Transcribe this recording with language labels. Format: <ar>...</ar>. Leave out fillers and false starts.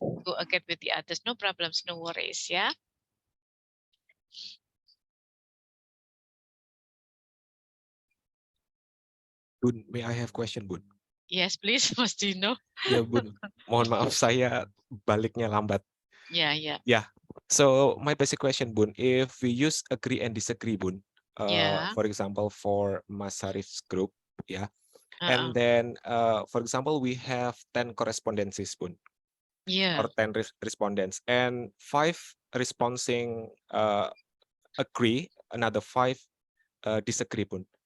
<en>yes, go ahead with the others. No problems, no worries ya. Bun, may I have question, Bun? Yes, please, Mas Dino.</en> <id>Ya, Bun. Mohon maaf saya baliknya lambat.</id> <en>Yeah. So my basic question, Bun, if we use agree and disagree, Bun, Yeah. for example, for Mas Arif's group, yeah, and then, for example, we have 10 correspondences, Bun, Yeah. or 10 respondents, and 5 responding agree, another 5 disagree, Bun.</en>